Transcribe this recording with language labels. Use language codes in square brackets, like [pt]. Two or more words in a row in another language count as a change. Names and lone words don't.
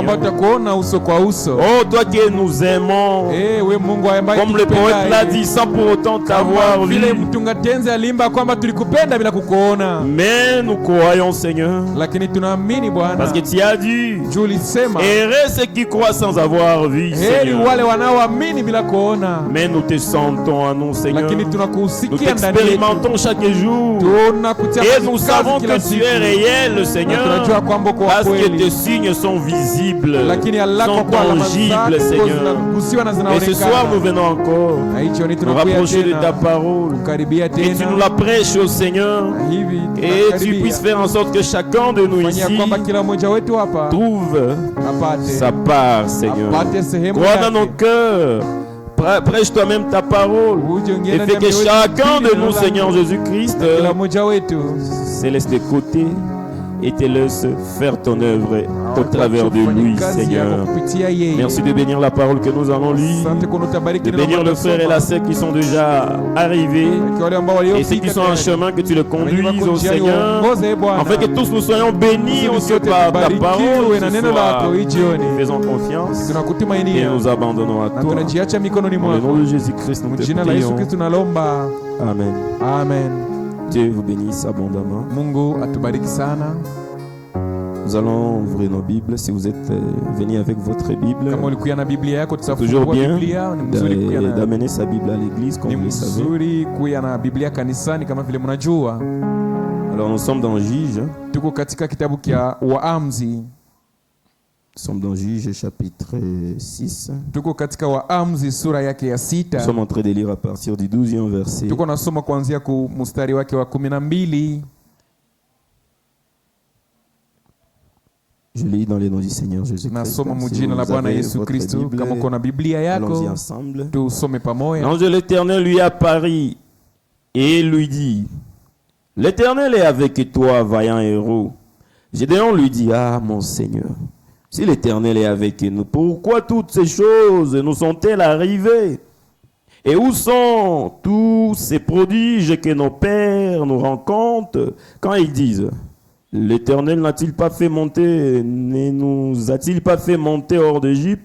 [fr] Oh, toi qui nous aimons, comme le poète l'a dit, sans pour autant t'avoir vu. Mais nous croyons, Seigneur, parce que tu as dit, heureux ceux qui croient sans avoir vu, Seigneur. Mais mais nous te sentons à nous, Seigneur. [sw] lakini [fr] Nous [sw] tunakusikia ndani [fr] t'expérimentons [sw] yetu, [fr] chaque jour. [sw] tunakutia [fr] Et nous [sw] kazi [fr] savons [sw] kila [fr] que tu [sw] siku. [fr] es réel, [sw] Na [fr] Seigneur. [sw] tunajua kwamba uko wa [fr] Parce que [sw] kweli, [fr] tes signes sont visibles, [sw] lakini alako [fr] sont [sw] kwa alama [fr] tangibles, [sw] zako [fr] Seigneur. [sw] zinagusiwa na [fr] Et ce soir, nous [sw] zinaonekana. [fr] venons encore [sw] Na hicho ni [fr] nous [sw] tunakuja [fr] rapprocher de ta [sw] tena, [fr] parole. [sw] karibia [fr] Et tu nous [sw] tena, [fr] la prêches, au Seigneur. [sw] na hivi [fr] Et tu [sw] tunakaribia. [fr] puisses faire en sorte que chacun de nous [sw] Fanyia [fr] ici [sw] kwamba kila mmoja wetu hapa [fr] trouve [sw] apate [fr] sa part, Seigneur. [sw] apate sehemu [fr] Crois dans nos [sw] yake. [fr] cœurs. Prêche toi-même ta parole. [sw] Uje ongea [fr] Et [sw] ndani [fr] fais [sw] ya [fr] que [sw] mioyo yetu, [fr] chacun de [sw] neno [fr] nous, [sw] lako. [fr] Seigneur Jésus-Christ, [sw] Kila mmoja wetu [fr] se laisse de côté et te laisse faire ton œuvre au travers de lui, Seigneur. Merci de bénir la parole que nous allons lire, de bénir le frère et la sœur qui sont déjà arrivés et ceux qui sont en chemin, que tu le conduises au Seigneur, afin que tous nous soyons bénis au Dieu par ta parole ce soir. Nous faisons confiance et nous abandonnons à toi. Dans le nom de Jésus-Christ, nous te prions. Amen. Amen. Dieu vous bénisse abondamment. [sw] Mungu atubariki sana. [fr] Nous allons ouvrir nos Bibles. Si vous êtes venus avec votre Bible, [sw] Kama ulikuja na Biblia yako, [fr] toujours [sw] tutafungua [fr] bien [sw] Biblia. Ni mzuri kuja na [fr] d'amener sa Bible à l'église, comme [sw] ni [fr] vous le savez. [sw] mzuri kuja na Biblia kanisani kama vile mnajua. [fr] Alors nous sommes dans Juge. [sw] Tuko katika kitabu kia Waamuzi. [fr] Nous sommes dans Juge chapitre 6. [sw] Tuko katika Waamuzi sura yake ya [fr] Nous [sw] 6. [fr] sommes en train de lire à partir du 12e verset. [sw] Tuko nasoma kuanzia ku mstari wake wa 12. [fr] Je lis dans le nom du Seigneur Jésus-Christ. [sw] Nasoma [fr] Si [sw] mujina la [fr] vous [sw] Bwana [fr] avez [sw] Yesu [fr] votre [sw] Kristo. [fr] Bible, [sw] Kama uko na Biblia [fr] allons-y [sw] yako, [fr] ensemble. [sw] tusome pamoja. [fr] L'ange de l'Éternel lui apparut et lui dit: L'Éternel est avec toi, vaillant héros. Gédéon lui dit: Ah, mon Seigneur, si l'Éternel est avec nous, pourquoi toutes ces choses nous sont-elles arrivées? Et où sont tous ces prodiges que nos pères nous rencontrent quand ils disent: L'Éternel n'a-t-il pas fait monter, ne nous a-t-il pas fait monter hors d'Égypte?